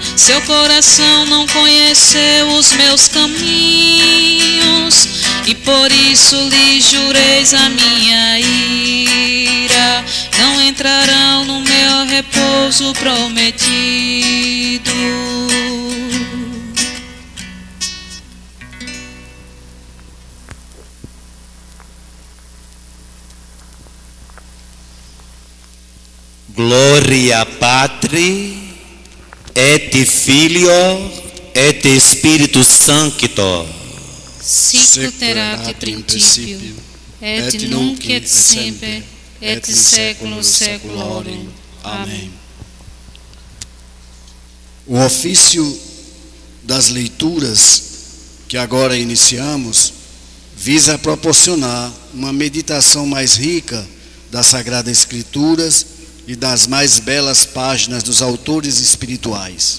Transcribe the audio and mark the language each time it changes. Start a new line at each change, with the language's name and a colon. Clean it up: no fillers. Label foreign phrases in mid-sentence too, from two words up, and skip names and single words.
Portuguese: Seu coração não conheceu os meus caminhos, e por isso lhe jureis a minha ira. Não entrarão no meu repouso prometido.
Latin: Gloria Patri et Filio et Spiritus Sancto. Sic erat in principio, et nunc et semper, et in saeculum saeculorum.
Portuguese: Amém. O ofício das leituras que agora iniciamos visa proporcionar uma meditação mais rica das Sagradas Escrituras e das mais belas páginas dos autores espirituais.